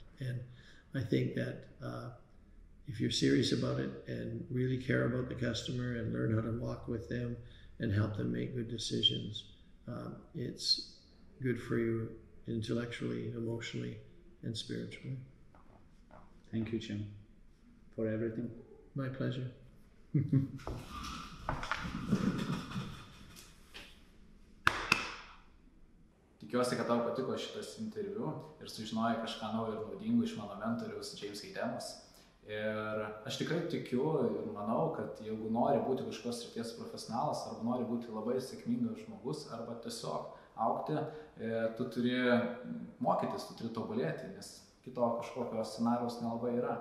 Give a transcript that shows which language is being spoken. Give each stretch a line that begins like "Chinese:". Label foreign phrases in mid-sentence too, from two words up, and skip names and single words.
English: And I think that if you're serious about it and really care about the customer and learn how to walk with them and help them make good decisions, it's good for you intellectually, emotionally, and spiritually. Thank you, Jim, for everything. My pleasure.
Lithuanian: Tikiuosi, kad tau patiko šitas interviu ir sužinojai kažką naujo ir naudingo iš mano mentoriaus Heidemos. Ir aš tikrai tikiu ir manau, kad jeigu nori būti kažkokios srities profesionalas, arba nori būti labai sėkmingas žmogus, arba tiesiog augti, tu turi mokytis, tu turi tobulėti, nes kito kažkokio scenarijaus nelabai yra.